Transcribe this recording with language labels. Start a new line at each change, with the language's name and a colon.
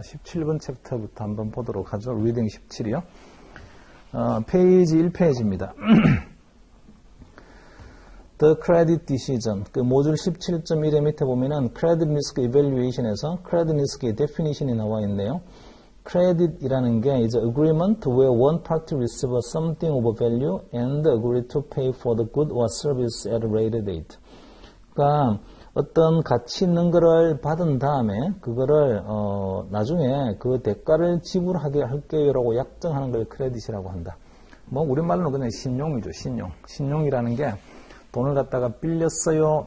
Korean: 17번 챕터부터 한번 보도록 하죠. 리딩 17이요. 페이지 1페이지입니다.
English: The Credit Decision.
Korean: 그 모듈 17.1의 밑에 보면은 Credit Risk Evaluation에서 Credit Risk의 definition이 나와 있네요.
English: Credit이라는 게 is agreement where one party receives something of value and agree to pay for the good or service at a later date.
Korean: 그러니까 어떤 가치 있는 거를 받은 다음에 그거를 나중에 그 대가를 지불하게 할게요라고 약정하는 걸 크레딧이라고 한다. 뭐 우리말로는 그냥 신용이죠. 신용이라는 게 돈을 갖다가 빌렸어요.